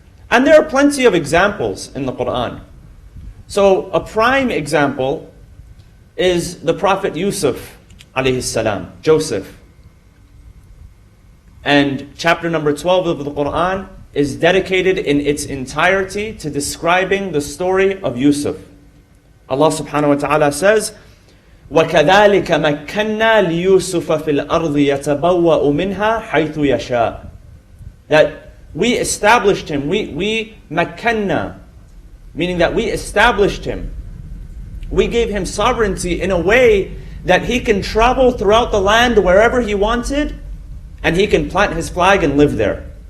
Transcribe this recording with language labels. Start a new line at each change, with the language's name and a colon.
English: And there are plenty of examples in the Quran. So a prime example is the Prophet Yusuf alayhi salam, Joseph. And chapter number 12 of the Quran is dedicated in its entirety to describing the story of Yusuf. Allah subhanahu wa ta'ala says,
Arabic: وَكَذَلِكَ مَكَّنَّا لِيُوسُفَ فِي الْأَرْضِ يَتَبَوَّأُ مِنْهَا حَيْثُ يَشَاءُ.
English: That we established him, we makkanna, meaning that we established him. We gave him sovereignty in a way that he can travel throughout the land wherever he wanted, and he can plant his flag and live there.